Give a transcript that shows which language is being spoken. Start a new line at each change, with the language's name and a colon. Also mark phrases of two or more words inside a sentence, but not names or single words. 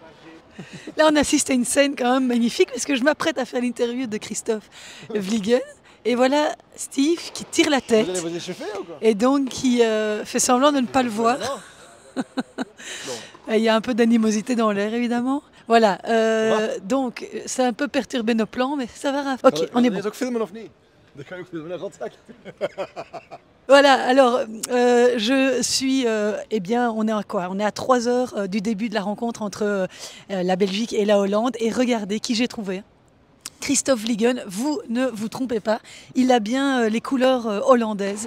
French: Là, on assiste à une scène quand même magnifique parce que je m'apprête à faire l'interview de Christophe Vliegen. Et voilà Steve qui tire la Vous allez tête vous échauffer ou quoi? et donc qui fait semblant de ne pas le voir. Non. Bon. Il y a un peu d'animosité dans l'air, évidemment. Voilà, donc ça a un peu perturbé nos plans, mais ça va, Raph. Ok, on est bon.
Dutch: Ook filmen of niet? Dan kan je ook filmen, een rotzak.
French: Voilà, alors je suis, eh bien, on est à quoi? On est à 3 heures du début de la rencontre entre la Belgique et la Hollande. Et regardez qui j'ai trouvé. Christophe Vliegen, vous ne vous trompez pas, il a bien les couleurs hollandaises.